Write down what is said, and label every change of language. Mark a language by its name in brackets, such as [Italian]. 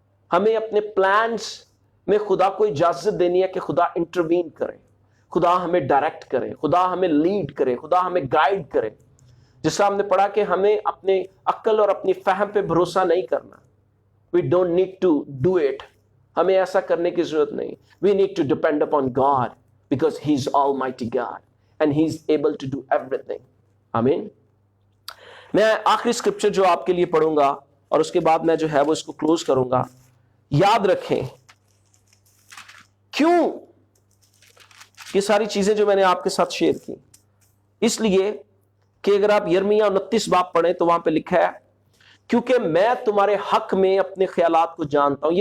[Urdu] ہمیں اپنے پلانز میں خدا کو اجازت دینی ہے کہ خدا انٹروین کرے, خدا ہمیں ڈائریکٹ کرے, خدا ہمیں لیڈ کرے, خدا ہمیں گائیڈ کرے. جس طرح ہم نے پڑھا کہ ہمیں اپنے عقل اور اپنی فہم پہ بھروسہ نہیں کرنا. [English] We don't need to do it. [Urdu] ہمیں ایسا کرنے کی ضرورت نہیں. [English] We need to depend upon God because He is Almighty God and He is able to do everything. [Urdu] آمین. میں آخری اسکرپچر جو آپ کے لیے پڑھوں گا اور اس کے بعد میں جو ہے وہ اس کو کلوز کروں گا. یاد رکھیں کیوں یہ ساری چیزیں جو میں نے آپ کے ساتھ شیئر کی, اس لیے کہ اگر آپ یرمیہ 29 باب پڑھیں تو وہاں پہ لکھا ہے, کیونکہ میں تمہارے حق میں اپنے خیالات کو جانتا ہوں.